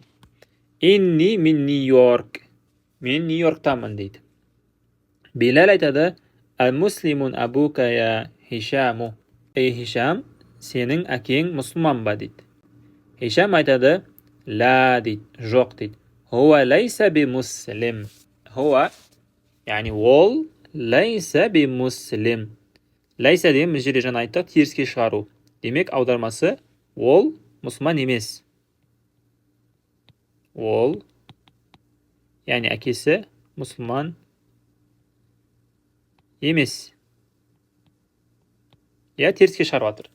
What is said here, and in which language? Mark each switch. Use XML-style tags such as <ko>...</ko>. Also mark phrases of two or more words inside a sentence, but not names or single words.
<ar>إني من Нью-Йорк.</ar> <kk>Мен Нью-Йорктамын дейді. Белал айтады:</kk> <ar>أمسلم أبوك يا هشام.</ar> <kk>Ей Хишам, сенің әкең мұсылман ба дейді. Хишам айтады: Ла дейді, жоқ дейді.</kk> <ar>هو ليس بمسلم. هو,</ar> <kk>яғни ол,</kk> <ar>ليس بمسلم.</ar> <kk>Лайса деген біз жерде жаңа айттық, теріске шығару. Демек аудармасы ол мұсылман емес. Ол, яғни әкесі мұсылман емес. Я теріске шығарып атыр.</kk>